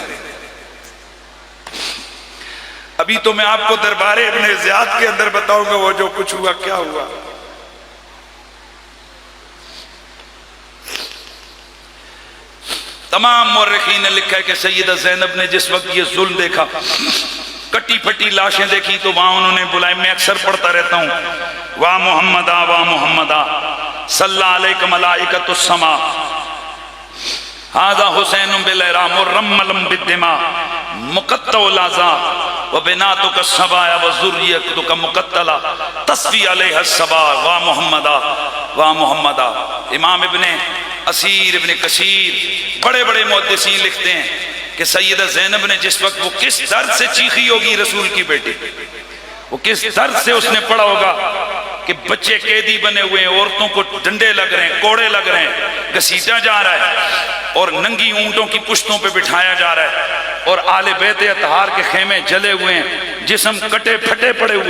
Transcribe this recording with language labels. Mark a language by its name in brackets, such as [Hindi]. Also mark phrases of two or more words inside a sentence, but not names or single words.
[Urdu] ابھی تو میں آپ کو دربار ابن زیاد کے اندر بتاؤں گا وہ جو کچھ ہوا کیا ہوا۔ تمام مورخین نے لکھا ہے کہ سیدہ زینب نے جس وقت یہ ظلم دیکھا، کٹی پھٹی لاشیں دیکھی، تو وہاں انہوں نے بلائے، میں اکثر پڑھتا رہتا ہوں [Arabic] وا محمدہ وا محمدہ صلی علیک ملائکۃ السما ھذا حسین بالعراء مرمل بالدماء مقطع الاعضاء وبناتک الصبایا وذریتک مقتلہ تصفی علیہ الصبا وا محمدہ وا محمدہ۔ [Urdu] امام ابن اسیر ابن کثیر بڑے بڑے محدثین لکھتے ہیں کہ سیدہ زینب نے جس وقت وہ کس درد سے چیخی ہوگی رسول کی بیٹی، وہ کس درد سے اس نے پڑھا ہوگا کہ بچے قیدی بنے ہوئے ہیں، عورتوں کو ڈنڈے لگ رہے ہیں، کوڑے لگ رہے ہیں، گھسیٹا جا رہا ہے، اور ننگی اونٹوں کی پشتوں پہ بٹھایا جا رہا ہے، اور آل بیت اطہار کے خیمے جلے ہوئے ہیں، جسم کٹے پھٹے پڑے ہوئے ہیں۔